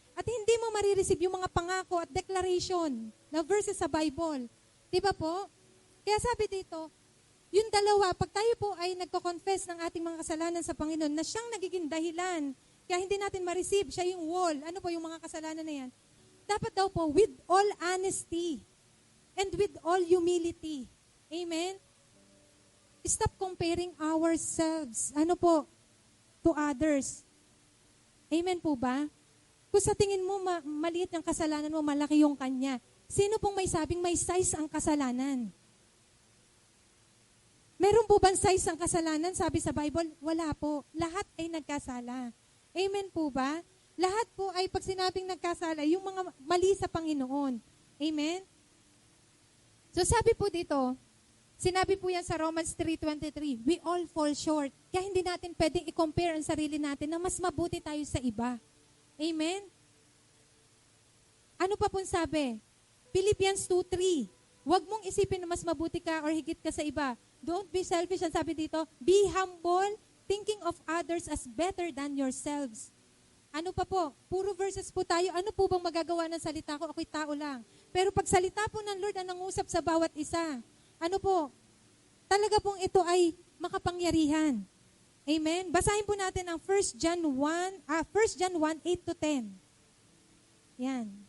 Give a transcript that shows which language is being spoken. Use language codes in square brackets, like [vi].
[tl] At hindi mo marireceive yung mga pangako at declaration na verses sa Bible. Diba po? Kaya sabi dito, yung dalawa, pag tayo po ay nagko-confess ng ating mga kasalanan sa Panginoon na siyang nagiging dahilan, kaya hindi natin ma-receive, siya yung wall. Ano po yung mga kasalanan na yan? Dapat daw po, [en] with all honesty and with all humility. [tl] Amen? [en] Stop comparing ourselves, to others. [tl] Amen po ba? Kung sa tingin mo, maliit ang kasalanan mo, malaki yung kanya. Sino pong may sabing may size ang kasalanan? Meron po bang size ang kasalanan? Sabi sa Bible, wala po. Lahat ay nagkasala. Amen po ba? Lahat po ay pag sinabing nagkasala, yung mga mali sa Panginoon. Amen? So sabi po dito, sinabi po yan sa Romans 3:23, [en] we all fall short. [tl] Kaya hindi natin pwedeng i-compare ang sarili natin na mas mabuti tayo sa iba. Amen? Ano pa pong sabi? Philippians 2:3, huwag mong isipin na mas mabuti ka or higit ka sa iba. [en] Don't be selfish. [tl] Ang sabi dito, [en] be humble, thinking of others as better than yourselves. [tl] Ano pa po? Puro verses po tayo. Ano po bang magagawa ng salita ko? Ako'y tao lang. Pero pag salita po ng Lord ang nangusap sa bawat isa, ano po? Talaga pong ito ay makapangyarihan. Amen? Basahin po natin ang 1 John 1, 8 to 10. Yan.